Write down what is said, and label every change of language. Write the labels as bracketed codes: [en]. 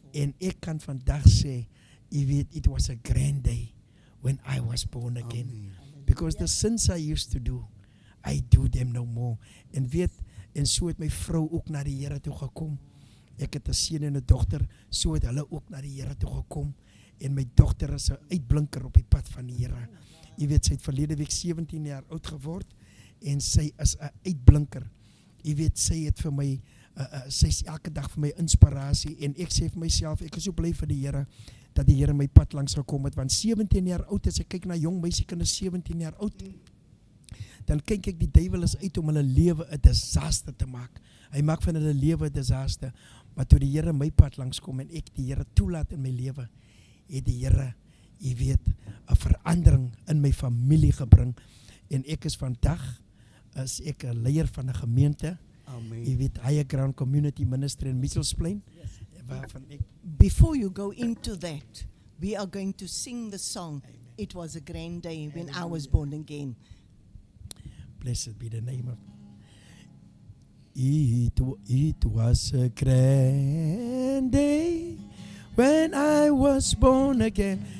[af] En ek kan vandag sê, jy weet, [en] it was a grand day when I was born again. Amen. Because the sins I used to do, I do them no more. [af] En weet, en so het my vrou ook na die Here toe gekom. Ek het 'n seun en 'n dogter, so het hulle ook na die Here toe gekom. En my dogter is 'n uitblinker op die pad van die Here. Jy weet, sy het verlede week 17 jaar oud geword, en sy is 'n uitblinker. Jy weet, sy het vir my, sy is elke dag vir my inspirasie, en ek sê vir myself, ek is so bly vir die Here, dat die Here my pad langs gekom het, want 17 jaar oud, as ek kyk na jong meisiekinders 17 jaar oud, dan kyk ek die duiwel is uit om hulle lewe 'n disaster te maak. Hy maak van hulle lewe 'n disaster, maar toe die Here my pad langs kom, en ek die Here toelaat in my lewe, het die Here, jy weet, 'n verandering in my familie gebring, en ek is vandag, is ek 'n leier van 'n gemeente, Amen. jy weet, Higher Ground Community Ministry in Mitchellsplein, waarvan ek, [en] Before you go into that, we are going to sing the song, It Was a Grand Day When I Was Born Again. blessed be the name of, it was a grand day when I was born again.